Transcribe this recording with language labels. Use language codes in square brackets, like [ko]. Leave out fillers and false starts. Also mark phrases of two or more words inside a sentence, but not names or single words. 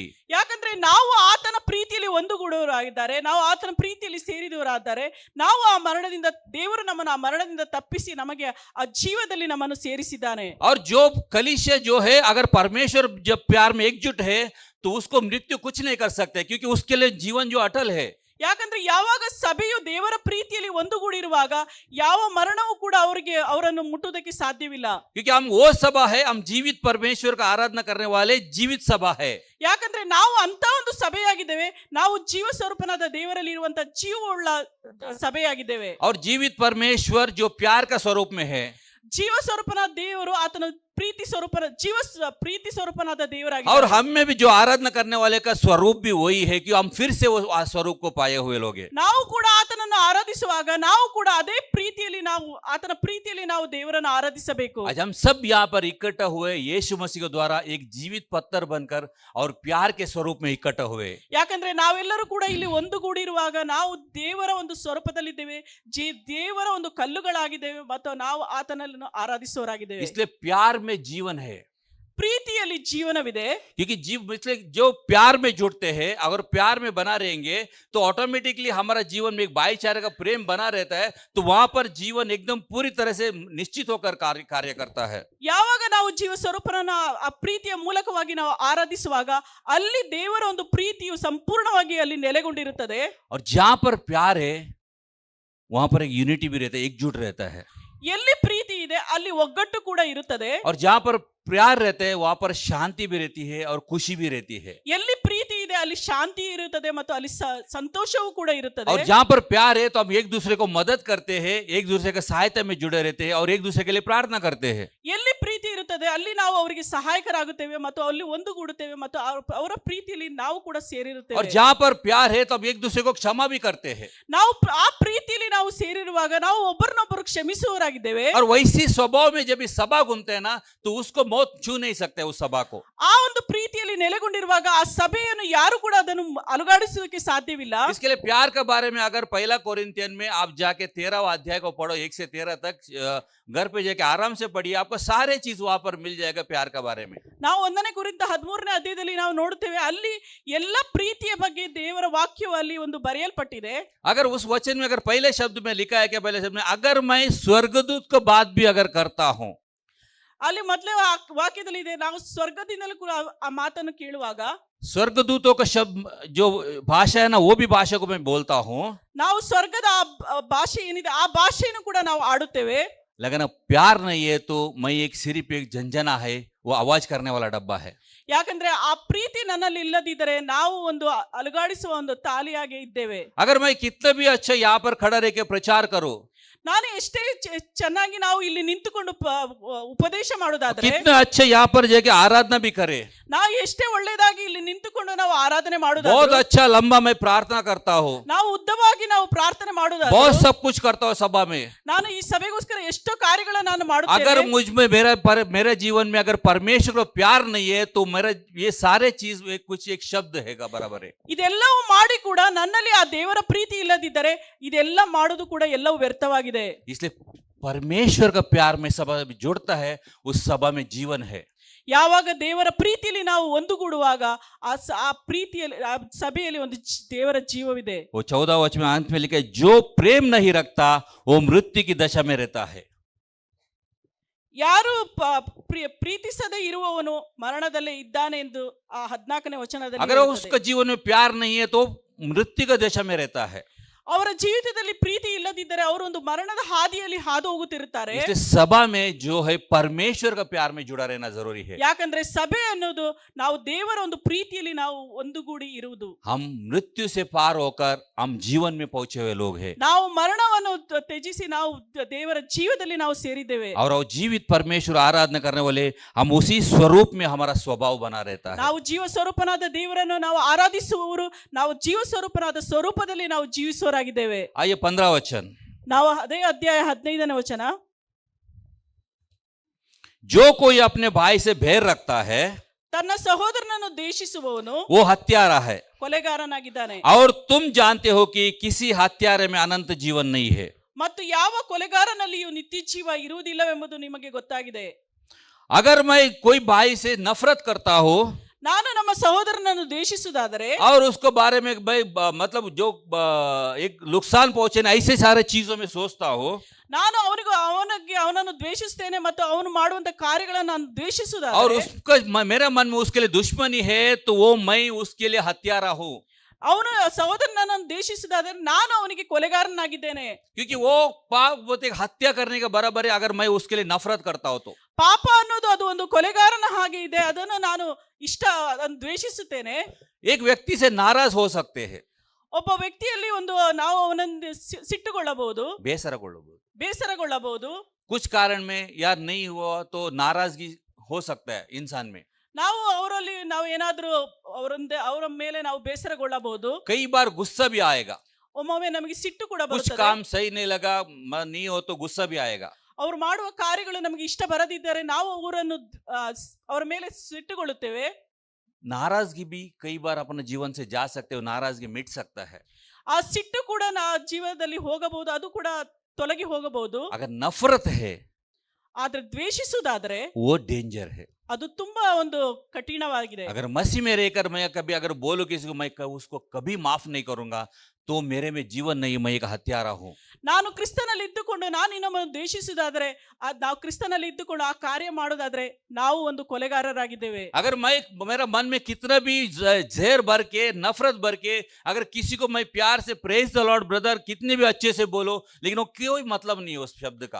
[kn] ಯಾಕಂದ್ರೆ ನಾವು ಆತನ ಪ್ರೀತಿಯಲ್ಲಿ ಒಂದುಗೂಡುವವರಾಗಿದ್ದಾರೆ, ನಾವು ಆತನ ಪ್ರೀತಿಯಲ್ಲಿ ಸೇರಿದವರಾದರೆ ನಾವು ಆ ಮರಣದಿಂದ ದೇವರು ನಮ್ಮನ್ನು ಆ ಮರಣದಿಂದ ತಪ್ಪಿಸಿ ನಮಗೆ ಆ ಜೀವದಲ್ಲಿ ನಮ್ಮನ್ನು ಸೇರಿಸಿದ್ದಾನೆ. [hi] और जो कलीसिया जो है अगर परमेश्वर जब प्यार में एकजुट है तो उसको मृत्यु कुछ नहीं कर सकते, क्योंकि उसके लिए जीवन जो अटल है। [kn] ಯಾಕಂದ್ರೆ ಯಾವಾಗ ಸಭೆಯು ದೇವರ ಪ್ರೀತಿಯಲ್ಲಿ ಒಂದುಗೂಡಿರುವಾಗ ಯಾವ ಮರಣವೂ ಕೂಡ ಅವರನ್ನು ಮುಟ್ಟುವುದಕ್ಕೆ ಸಾಧ್ಯವಿಲ್ಲ. [hi] क्योंकि हम वो सभा है, हम जीवित परमेश्वर का आराधना करने वाले जीवित सभा है। [kn] ಯಾಕಂದ್ರೆ ನಾವು ಅಂತ ಒಂದು ಸಭೆಯಾಗಿದ್ದೇವೆ, ನಾವು ಜೀವ ಸ್ವರೂಪನಾದ ದೇವರಲ್ಲಿ ಇರುವಂತ ಜೀವವುಳ್ಳ ಸಭೆಯಾಗಿದ್ದೇವೆ. [hi] और जीवित परमेश्वर जो प्यार का स्वरूप में है, [kn] ಜೀವ ಸ್ವರೂಪನಾದ ದೇವರು ಆತನ ಪ್ರೀತಿ ಸ್ವರೂಪನಾದ [hi] और [kn] ದೇವರಾಗಿದ್ದಾರೆ. [hi] हम में भी जो आराधना करने वाले का स्वरूप भी वही है कि हम फिर से वो स्वरूप को पाए हुए लोग हैं। [kn] ನಾವು ಕೂಡ ಆತನನ್ನು ಆರಾಧಿಸುವಾಗ ನಾವು ಕೂಡ ಅದೇ ಪ್ರೀತಿಯಲ್ಲಿ ಆತನ ಪ್ರೀತಿಯಲ್ಲಿ ನಾವು ದೇವರನ್ನು ಆರಾಧಿಸಬೇಕು. [hi] आज हम सब यहाँ पर इकट्ठा हुए यीशु मसीह के द्वारा एक जीवित पत्थर बनकर और प्यार के स्वरूप में इकट्ठा हुए। [kn] ಯಾಕಂದ್ರೆ ನಾವೆಲ್ಲರೂ ಕೂಡ ಇಲ್ಲಿ ಒಂದುಗೂಡಿರುವಾಗ ನಾವು ದೇವರ ಒಂದು ಸ್ವರೂಪದಲ್ಲಿದ್ದೇವೆ, ದೇವರ ಒಂದು ಕಲ್ಲುಗಳಾಗಿದ್ದೇವೆ ಮತ್ತು ನಾವು ಆತನನ್ನು ಆರಾಧಿಸುವವರಾಗಿದ್ದೇವೆ. [hi] इसलिए प्यार में जीवन है, [kn] ಪ್ರೀತಿಯಲ್ಲಿ ಜೀವನವಿದೆ. [hi] क्योंकि इसलिए जो प्यार में जुड़ते हैं अगर प्यार में बना रहेंगे तो ऑटोमेटिकली हमारा जीवन में एक भाईचारे का प्रेम बना रहता है, तो वहां पर जीवन एकदम पूरी तरह से निश्चित होकर कार्य करता है। [kn] ಯಾವಾಗ ನಾವು ಜೀವ ಸ್ವರೂಪನ ಆ ಪ್ರೀತಿಯ ಮೂಲಕವಾಗಿ ನಾವು ಆರಾಧಿಸುವಾಗ ಅಲ್ಲಿ ದೇವರ ಒಂದು ಪ್ರೀತಿಯು ಸಂಪೂರ್ಣವಾಗಿ ಅಲ್ಲಿ ನೆಲೆಗೊಂಡಿರುತ್ತದೆ. [hi] और जहां पर प्यार है वहां पर एक यूनिटी भी रहता है, एकजुट रहता है। [kn] ಎಲ್ಲಿ ಪ್ರೀತಿ ಇದೆ ಅಲ್ಲಿ ಒಗ್ಗಟ್ಟು ಕೂಡ ಇರುತ್ತದೆ. [hi] और जहां पर प्यार रहते हैं वहां पर शांति भी रहती है और खुशी भी रहती है। [kn] ಎಲ್ಲಿ ಪ್ರೀತಿ ಇದೆ ಅಲ್ಲಿ ಶಾಂತಿ ಇರುತ್ತದೆ ಮತ್ತು ಅಲ್ಲಿ ಸಂತೋಷವೂ ಕೂಡ ಇರುತ್ತದೆ. [hi] और जहां पर प्यार है तो हम एक दूसरे को मदद करते हैं, एक दूसरे के सहायता में जुड़े रहते हैं और एक दूसरे के लिए प्रार्थना करते हैं। [kn] ಎಲ್ಲಿ ಪ್ರೀತಿ ಇರುತ್ತದೆ ಅಲ್ಲಿ ನಾವು ಅವರಿಗೆ ಸಹಾಯಕರಾಗುತ್ತೇವೆ ಮತ್ತು ಅಲ್ಲಿ ಒಂದುಗೂಡುತ್ತೇವೆ ಮತ್ತು ಅವರ ಪ್ರೀತಿಯಲ್ಲಿ ನಾವು ಕೂಡ ಸೇರಿರುತ್ತೇವೆ. [hi] और जहां पर प्यार है तो हम एक दूसरे को क्षमा भी करते हैं। [kn] ನಾವು ಆ ಪ್ರೀತಿಯಲ್ಲಿ ನಾವು ಸೇರಿರುವಾಗ ನಾವು ಒಬ್ಬರನ್ನೊಬ್ಬರು ಕ್ಷಮಿಸುವವರಾಗಿದ್ದೇವೆ. [hi] और वैसी स्वभाव में जब इस सभा घूमते हैं ना तो उसको मौत छू नहीं सकते उस सभा को। [kn] ಆ ಒಂದು ಪ್ರೀತಿಯಲ್ಲಿ ನೆಲೆಗೊಂಡಿರುವಾಗ ಆ ಸಭೆಯನ್ನು ಯಾರು ಕೂಡ ಅದನ್ನು ಅಲುಗಾಡಿಸುವುದಕ್ಕೆ ಸಾಧ್ಯವಿಲ್ಲ. [hi] इसके लिए प्यार के बारे में अगर पहला कोरिन्थियन में आप जाके 13वां अध्याय को पढ़ो 1 से 13 तक, घर पे जाके आराम से पढ़िए, आपको सारे चीज वहां पर मिल जाएगा प्यार के बारे में। [kn] ನಾವು 1ನೇ ಕೊರಿಂಥ 13ನೇ ಅಧ್ಯಾಯದಲ್ಲಿ ನಾವು ನೋಡುತ್ತೇವೆ, ಅಲ್ಲಿ ಎಲ್ಲ ಪ್ರೀತಿಯ ಬಗ್ಗೆ ದೇವರ ವಾಕ್ಯವು ಅಲ್ಲಿ ಒಂದು ಬರೆಯಲ್ಪಟ್ಟಿದೆ. [hi] अगर उस वचन में अगर पहले शब्द में लिखा है कि पहले शब्द में अगर मैं स्वर्गदूत को बात भी अगर करता हूं, [kn] ಅಲ್ಲಿ ಮೊದಲೇ ವಾಕ್ಯದಲ್ಲಿ ಇದೆ, ನಾವು ಸ್ವರ್ಗದಿಂದಲೂ ಕೂಡ ಆ ಮಾತನ್ನು ಕೇಳುವಾಗ [hi] स्वर्गदूतों का शब्द जो भाषा है ना वो भी भाषा को मैं बोलता हूं, [kn] ನಾವು ಸ್ವರ್ಗದ ಆ ಭಾಷೆ ಏನಿದೆ ಆ ಭಾಷೆಯನ್ನು ಕೂಡ ನಾವು ಆಡುತ್ತೇವೆ. [hi] लेकिन प्यार नहीं है तो मैं एक सिर्फ एक झंझना है, वो आवाज करने वाला डब्बा है। [kn] ಯಾಕಂದ್ರೆ ಆ ಪ್ರೀತಿ ನನ್ನಲ್ಲಿ ಇಲ್ಲದಿದ್ದರೆ ನಾವು ಒಂದು ಅಲುಗಾಡಿಸುವ ಒಂದು ತಾಲಿಯಾಗಿ ಇದ್ದೇವೆ. [hi] अगर मैं कितना भी अच्छा यहाँ पर खड़ा रह के प्रचार करूं, [kn] ನಾನು ಎಷ್ಟೇ ಚೆನ್ನಾಗಿ ನಾವು ಇಲ್ಲಿ ನಿಂತುಕೊಂಡು ಉಪದೇಶ ಮಾಡೋದಾದ್ರೆ, [hi] कितना अच्छे यहाँ पर जाके आराधना भी करे, [kn] ನಾವು ಎಷ್ಟೇ ಒಳ್ಳೆಯದಾಗಿ ಇಲ್ಲಿ ನಿಂತುಕೊಂಡು ನಾವು ಆರಾಧನೆ [hi] बहुत [kn] ಮಾಡೋದಾದ್ರೆ, [hi] अच्छा लंबा मैं प्रार्थना करता हूँ, [kn] ನಾವು ಉದ್ದವಾಗಿ ನಾವು ಪ್ರಾರ್ಥನೆ [hi] बहुत [kn] ಮಾಡೋದಾದ್ರೆ, [hi] सब कुछ करता हूँ सभा में, [kn] ನಾನು ಈ ಸಭೆಗೋಸ್ಕರ ಎಷ್ಟೋ ಕಾರ್ಯಗಳನ್ನು ನಾನು [hi] अगर [kn] ಮಾಡುತ್ತೇನೆ. [hi] मुझ में मेरे जीवन में अगर परमेश्वर को प्यार नहीं है तो मेरा ये सारे चीज कुछ एक शब्द है बराबर है। [kn] ಇದೆಲ್ಲವೂ ಮಾಡಿ ಕೂಡ ನನ್ನಲ್ಲಿ ಆ ದೇವರ ಪ್ರೀತಿ ಇಲ್ಲದಿದ್ದರೆ ಇದೆಲ್ಲ ಮಾಡೋದು ಕೂಡ ಎಲ್ಲವೂ ವ್ಯರ್ಥವಾಗಿದೆ. [hi] इसलिए परमेश्वर का प्यार में सभा में जुड़ता है, उस सभा में जीवन है। [kn] ಯಾವಾಗ ದೇವರ ಪ್ರೀತಿಯಲ್ಲಿ ನಾವು ಒಂದುಗೂಡುವಾಗ ಆ ಪ್ರೀತಿಯಲ್ಲಿ ಆ ಸಭೆಯಲ್ಲಿ ಒಂದು ದೇವರ ಜೀವವಿದೆ. [hi] वो 14 वचन में अंत में लिखा है, जो प्रेम नहीं रखता वो मृत्यु की दशा में रहता है। [kn] ಯಾರು ಪ್ರೀತಿಸದೇ ಇರುವವನು ಮರಣದಲ್ಲೇ ಇದ್ದಾನೆ ಎಂದು ಆ 14ನೇ ವಚನದಲ್ಲಿ [hi] अगर [kn] ಹೇಳುತ್ತದೆ. [hi] उसका जीवन में प्यार नहीं है तो मृत्यु का दशा में रहता है। [kn] ಅವರ ಜೀವಿತದಲ್ಲಿ ಪ್ರೀತಿ ಇಲ್ಲದಿದ್ದರೆ ಅವರು ಒಂದು ಮರಣದ ಹಾದಿಯಲ್ಲಿ ಹಾದು ಹೋಗುತ್ತಿರುತ್ತಾರೆ. [hi] इसलिए सभा में जो है परमेश्वर का प्यार में जुड़ा रहना जरूरी है। [kn] ಯಾಕಂದ್ರೆ ಸಭೆ ಅನ್ನೋದು ನಾವು ದೇವರ ಒಂದು ಪ್ರೀತಿಯಲ್ಲಿ ನಾವು ಒಂದುಗೂಡಿ ಇರುವುದು. [hi] हम मृत्यु से पार होकर हम जीवन में पहुंचे हुए लोग हैं, [kn] ನಾವು ಮರಣವನ್ನು ತ್ಯಜಿಸಿ ನಾವು ದೇವರ ಜೀವದಲ್ಲಿ ನಾವು ಸೇರಿದ್ದೇವೆ. [hi] और वो जीवित परमेश्वर आराधना करने वाले हम उसी स्वरूप में हमारा स्वभाव बना रहता है। [kn] ನಾವು ಜೀವ ಸ್ವರೂಪನಾದ ದೇವರನ್ನು ನಾವು ಆರಾಧಿಸುವವರು, ನಾವು ಜೀವ ಸ್ವರೂಪನಾದ ಸ್ವರೂಪದಲ್ಲಿ ನಾವು ಜೀವಿಸುವರಾಗಿದ್ದೇವೆ. [hi] आइए 15 वचन, [kn] ನಾವು ಅದೇ ಅಧ್ಯಾಯ 15ನೇ ವಚನ, [hi] जो कोई अपने भाई से बैर रखता है [kn] ತನ್ನ ಸಹೋದರನನ್ನು ದ್ವೇಷಿಸುವವನು [hi] वो हत्यारा है, [kn] ಕೊಲೆಗಾರನಾಗಿದ್ದಾನೆ. [hi] और तुम जानते हो कि किसी हत्यारे में अनंत जीवन नहीं है। [kn] ಮತ್ತು ಯಾವ ಕೊಲೆಗಾರನಲ್ಲಿಯೂ ನಿತ್ಯ ಜೀವ ಇರುವುದಿಲ್ಲವೆಂಬುದು ನಿಮಗೆ ಗೊತ್ತಾಗಿದೆ. [hi] अगर मैं कोई भाई से नफरत करता हूँ [kn] ನಾನು ನಮ್ಮ ಸಹೋದರನನ್ನು ದ್ವೇಷಿಸುವುದಾದರೆ [hi] और उसको बारे में भाई मतलब जो एक नुकसान पहुंचे ना ऐसे सारे चीजों में सोचता हूँ, [kn] ನಾನು ಅವನನ್ನು ದ್ವೇಷಿಸ್ತೇನೆ ಮತ್ತು ಅವನು ಮಾಡುವಂತ ಕಾರ್ಯಗಳನ್ನು ನಾನು [hi] और [kn] ದ್ವೇಷಿಸುವುದಾದರೆ [hi] उसका मेरे मन में उसके लिए दुश्मनी है तो वो मैं उसके लिए हत्यारा हूँ, [kn] ಅವನು ಸಹೋದರನನ್ನು ದ್ವೇಷಿಸುವುದಾದರೆ ನಾನು ಅವನಿಗೆ ಕೊಲೆಗಾರನಾಗಿದ್ದೇನೆ. [hi] क्योंकि वो पाप वो एक हत्या करने के बराबर है अगर मैं उसके लिए नफरत करता हूँ तो। [kn] ಪಾಪ ಅನ್ನೋದು ಅದು ಒಂದು ಕೊಲೆಗಾರನ ಹಾಗೆ ಇದೆ, ಅದನ್ನು ನಾನು ಅದನ್ನು ದ್ವೇಷಿಸುತ್ತೇನೆ. [hi] एक व्यक्ति से नाराज हो सकते हैं, [kn] ಒಬ್ಬ ವ್ಯಕ್ತಿಯಲ್ಲಿ ಒಂದು ನಾವು ಅವನನ್ನು ಸಿಟ್ಟುಗೊಳ್ಳಬಹುದು, ಬೇಸರಗೊಳ್ಳಬಹುದು. [hi] कुछ कारण में यार नहीं हुआ तो नाराजगी हो सकता है इंसान में। [kn] ನಾವು ಅವರಲ್ಲಿ ನಾವು ಏನಾದ್ರೂ ಅವರ ಮೇಲೆ ನಾವು ಬೇಸರಗೊಳ್ಳಬಹುದು. [hi] कई बार गुस्सा भी आएगा, [kn] ಒಮ್ಮೊಮ್ಮೆ ನಮಗೆ ಸಿಟ್ಟು ಕೂಡ [hi] कुछ [kn] ಬರುತ್ತದೆ. [hi] काम सही नहीं लगा नहीं हो तो गुस्सा भी आएगा। [kn] ಅವರು ಮಾಡುವ ಕಾರ್ಯಗಳು ನಮಗೆ ಇಷ್ಟ ಬರದಿದ್ದರೆ ನಾವು ಅವರ ಮೇಲೆ ಸಿಟ್ಟುಗೊಳ್ಳುತ್ತೇವೆ. [hi] नाराजगी भी कई बार अपने जीवन से जा सकते हो, नाराजगी मिट सकता है। [kn] ಆ ಸಿಟ್ಟು ಕೂಡ ಜೀವನದಲ್ಲಿ ಹೋಗಬಹುದು, ಅದು ಕೂಡ ತೊಲಗಿ ಹೋಗಬಹುದು. [hi] अगर नफरत है [kn] ಆದ್ರೆ ದ್ವೇಷಿಸುವುದಾದ್ರೆ [hi] वो डेंजर है। [kn] ಅದು ತುಂಬಾ ಒಂದು ಕಠಿಣವಾಗಿದೆ. [hi] अगर मसीह में रहकर मैं कभी अगर बोलूं किसी को मैं उसको कभी माफ नहीं करूंगा तो मेरे में जीवन नहीं, मैं एक हत्यारा हूं। [kn] ನಾನು ಕ್ರಿಸ್ತನಲ್ಲಿ ಇದ್ದುಕೊಂಡು ನಾನು ಇನ್ನೊಬ್ಬರನ್ನು ದ್ವೇಷಿಸುವುದಾದ್ರೆ, ನಾವು ಕ್ರಿಸ್ತನಲ್ಲಿ ಇದ್ದುಕೊಂಡು ಆ ಕಾರ್ಯ ಮಾಡೋದಾದ್ರೆ ನಾವು ಒಂದು ಕೊಲೆಗಾರರಾಗಿದ್ದೇವೆ. [hi] अगर मैं मेरा मन में कितना भी जहर भर के नफरत भर के अगर किसी को मैं प्यार से [en] Praise the Lord brother [hi] कितने भी अच्छे से बोलो लेकिन वो कोई मतलब नहीं है उस शब्द का।